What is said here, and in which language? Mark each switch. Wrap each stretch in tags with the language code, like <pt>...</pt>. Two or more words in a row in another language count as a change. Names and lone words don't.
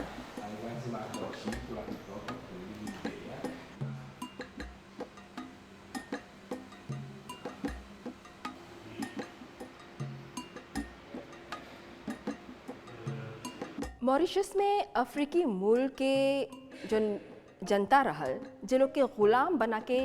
<fr>Avec un petit marque d'archives pour la plupart pour les militaires.</fr> <bho>मॉरिशस में अफ्रीकी मूल के जो जनता रहल जे लोग के गुलाम बना के</bho>